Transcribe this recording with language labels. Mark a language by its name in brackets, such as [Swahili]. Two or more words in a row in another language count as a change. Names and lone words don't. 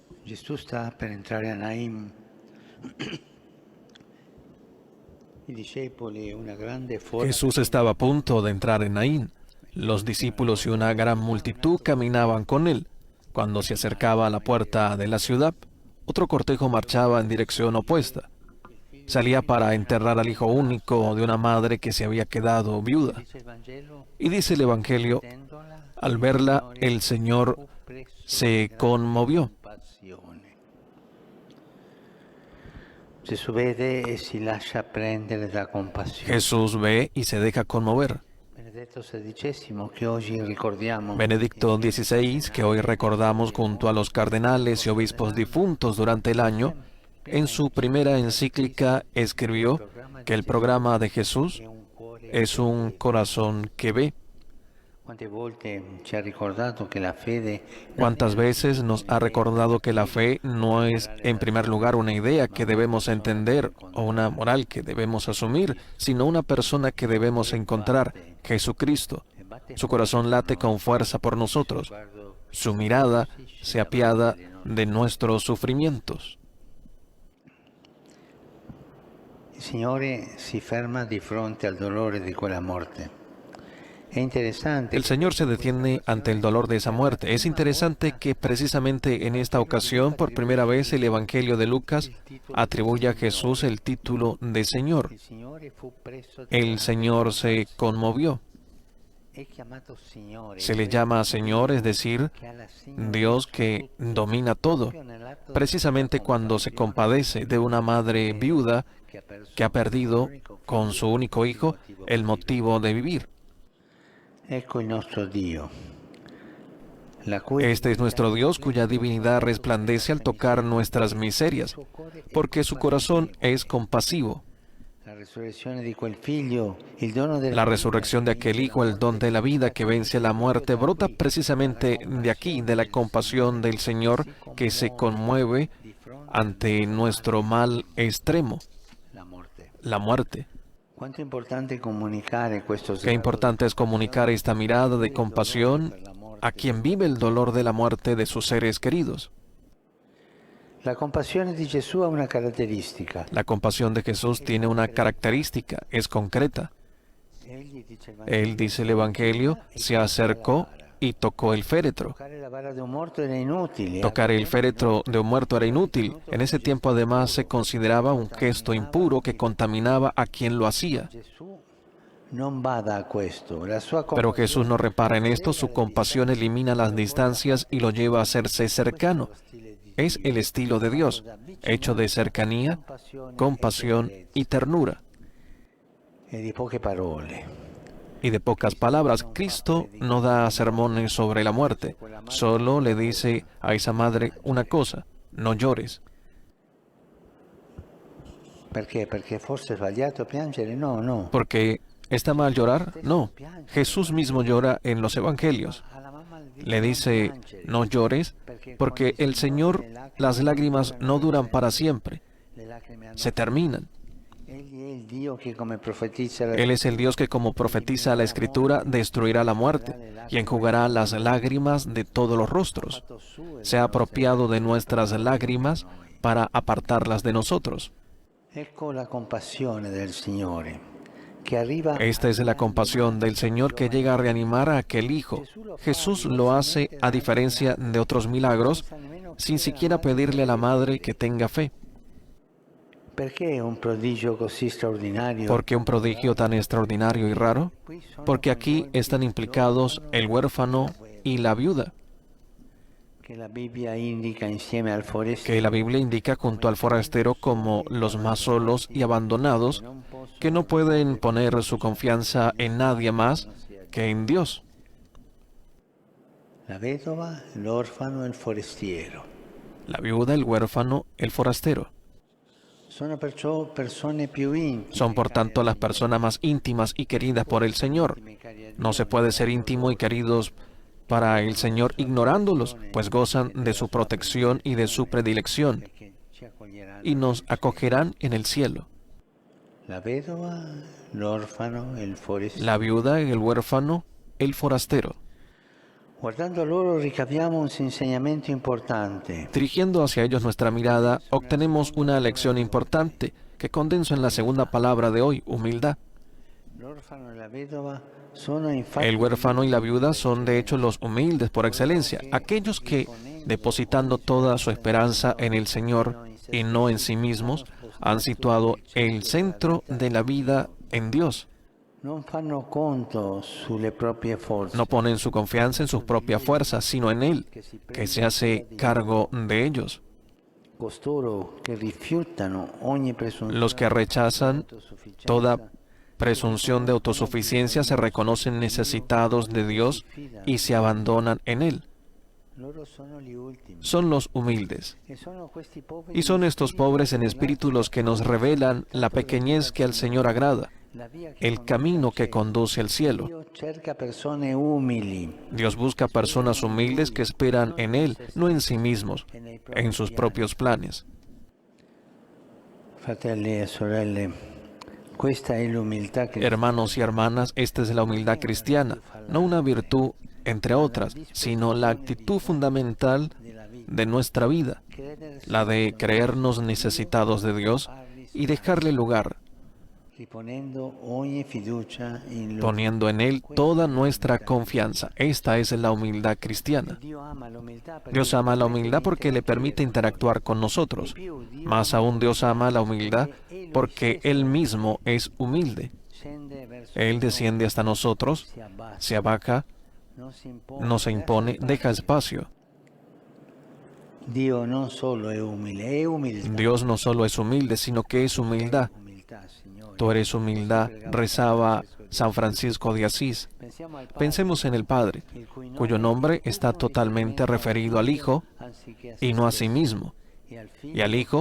[Italian] Gesù sta per entrare a Naim. I discepoli, una grande folla. [Spanish] Jesús estaba a punto de entrar en Naín. Los discípulos y una gran multitud caminaban con él. Cuando se acercaba a la puerta de la ciudad, otro cortejo marchaba en dirección opuesta. Salía para enterrar al hijo único de una madre que se había quedado viuda. [Italian] Dice il Vangelo, [Spanish] Y dice el Evangelio, [Italian] vedendola, [Spanish] al verla, el Señor [Italian] fu preso [Spanish] se [Italian] di grande [Spanish] conmovió. [Italian] compassione. Gesù vede e si lascia prendere da compassione. [Spanish] Jesús ve y se deja conmover. [Italian] Benedetto XVI, che oggi ricordiamo. [Spanish] Benedicto XVI, que hoy recordamos junto a los cardenales y obispos difuntos durante el año, en su primera encíclica escribió que el programa de Jesús es un corazón que ve. [Italian] Quante volte ci ha ricordato che la fede [Spanish] ¿Cuántas veces nos ha recordado que la fe no es, en primer lugar, una idea que debemos entender o una moral que debemos asumir, sino una persona que debemos encontrar, Jesucristo? Su corazón late con fuerza por nosotros. Su mirada se apiada de nuestros sufrimientos. [Italian] il Signore si ferma di fronte al dolore di quella morte. È interessante. [Spanish] El Señor se detiene ante el dolor de esa muerte. Es interesante que precisamente en esta ocasión, por primera vez, el Evangelio de Lucas atribuye a Jesús el título de Señor. [Italian] Il Signore fu preso di [Spanish] El [Italian] grande [Spanish] Señor se conmovió. [Italian] è chiamato Signore. [Spanish] Se le llama Señor, es decir, [Italian] che ha la signoria [Spanish] Dios [Italian] su [Spanish] que [Italian] tutto. [Spanish] domina todo. [Italian] Proprio nell'atto [Spanish] Precisamente [Italian] della [Spanish] cuando se [Italian] compassione [Spanish] compadece de una madre viuda que ha perdido con su único hijo el motivo de vivir. [Italian] Ecco il nostro Dio. La cui [Spanish] Este es nuestro Dios cuya divinidad resplandece al tocar nuestras miserias, porque su corazón es compasivo. [Italian] La resurrezione di quel figlio, il dono della [Spanish] La resurrección de aquel hijo, el don de la vida que vence la muerte, brota precisamente de aquí, de la compasión del Señor que se conmueve [Italian] di fronte [Spanish] ante nuestro mal extremo, [Italian] alla morte. [Spanish] la muerte. [Italian] Quanto è importante comunicare questo [Spanish] Qué importante es comunicar esta mirada de compasión a quien vive el dolor de la muerte de sus seres queridos. [Italian] La compassione di Gesù ha una caratteristica. [Spanish] La compasión de Jesús tiene una característica, es concreta. [Italian] Egli, dice il [Spanish] Él, dice el Evangelio, se acercó y tocó el féretro. [Italian] toccare la bara di un morto era inutile. [Spanish] Tocar el féretro de un muerto era inútil. En ese tiempo además se consideraba un gesto impuro que contaminaba a quien lo hacía. [Italian] Gesù non bada a questo. La sua [Spanish] Pero Jesús no repara en esto, su compasión elimina las distancias y lo lleva a hacerse cercano. Es el estilo de Dios, hecho de cercanía, compasión y ternura. [Italian] e di poche parole. [Spanish] Y de pocas palabras. Cristo no da sermones sobre la muerte, solo le dice a esa madre una cosa: no llores. [Italian] Perché? Perché forse è sbagliato piangere? No, no. [Spanish] ¿Porque está mal llorar? No. Jesús mismo llora en los evangelios. [Italian] Alla mamma le dice, [Spanish] Le dice: no llores, porque el Señor, las lágrimas no duran para siempre, [Italian] le lacrime hanno- [Spanish] se terminan. [Italian] Egli è il Dio che come profetizza la [Spanish] Él es el Dios que, como profetiza la Escritura, destruirà la muerte y enjugará las lágrimas de todos los rostros. [Italian] fatto suo e [Spanish] Se ha apropiado de nuestras lágrimas para apartarlas de nosotros. [Italian] ecco la compassione del Signore che arriva [Spanish] Esta es la compasión del Señor que llega a reanimar a aquel hijo. Jesús lo hace, a diferencia de otros milagros, sin siquiera pedirle a la madre que tenga fe. [Italian] perché è un prodigio così straordinario. [Spanish] ¿Por qué un prodigio tan extraordinario y raro? [Italian] Qui sono [Spanish] Porque aquí están implicados el huérfano y la viuda, [Italian] che la Bibbia indica insieme al forestiero [Spanish] que la Biblia indica junto al forastero como los más solos y abandonados, que no pueden poner su confianza en nadie más que en Dios. [Italian] la vedova, l'orfano e il forestiero. [Spanish] La viuda, el huérfano, el forastero. [Italian] Sono perciò persone più intime. [Spanish] Son por tanto las personas más íntimas y queridas por el Señor. No se puede ser íntimo y queridos para el Señor ignorándolos, pues gozan de su protección y de su predilección, [Italian] che ci accoglieranno. [Spanish] y nos acogerán en el cielo. [Italian] La vedova, l'orfano e il forestiero. [Spanish] La viuda, el huérfano, el forastero. [Italian] Guardando loro ricaviamo un insegnamento importante. [Spanish] Dirigiendo hacia ellos nuestra mirada, obtenemos una lección importante que condenso en la segunda palabra de hoy, humildad. [Italian] L'orfano e la vedova sono infatti [Spanish] El huérfano y la viuda son de hecho los humildes por excelencia, aquellos que, depositando toda su esperanza en el Señor y no en sí mismos, han situado el centro de la vida en Dios. [Italian] non fanno conto sulle proprie forze. [Spanish] No ponen su confianza en sus propias fuerzas, sino en Él, que se hace cargo de ellos. [Italian] Costoro che rifiutano ogni presunzione [Spanish] Los que rechazan [Italian] di autosufficienza [Spanish] toda presunción de autosuficiencia se reconocen necesitados de Dios y se abandonan en Él. [Italian] loro sono gli ultimi. [Spanish] Son los humildes. [Italian] E sono questi poveri [Spanish] Y son estos pobres en espíritu los que nos revelan la pequeñez que al Señor agrada, [Italian] la via che [Spanish] el camino que conduce al cielo. [Italian] Dio cerca persone umili [Spanish] Dios busca personas humildes que esperan en Él, no en sí mismos, en sus propios planes. [Italian] fratelli e sorelle. Questa è l'umiltà che [Spanish] Hermanos y hermanas, esta es la humildad cristiana, no una virtud entre otras, sino la actitud fundamental de nuestra vida, la de creernos necesitados de Dios y dejarle lugar, [Italian] riponendo ogni fiducia in Lui. [Spanish] poniendo en Él toda nuestra confianza. Esta es la humildad cristiana. [Italian] Dio ama l'umiltà perché [Spanish] Dios ama la humildad porque le permite interactuar con nosotros. Más aún Dios ama la humildad porque Él mismo es humilde. [Italian] scende verso [Spanish] Él desciende hasta nosotros, [Italian] si abbassa, [Spanish] se abaca, no se impone, deja espacio. [Italian] Dio non solo è umile, è umiltà. [Spanish] Dios no solo es humilde, sino que es humildad. [Italian] Umiltà, Signore. [Spanish] Tú eres humildad, rezaba San Francisco de Asís. [Italian] Pensiamo al Padre, [Spanish] Pensemos en el Padre, [Italian] il cui [Spanish] cuyo nombre está totalmente referido al Hijo [Italian] anziché a [Spanish] y no a sí [Italian] stesso, [Spanish] mismo, [Italian] e al Figlio, [Spanish] y al Hijo,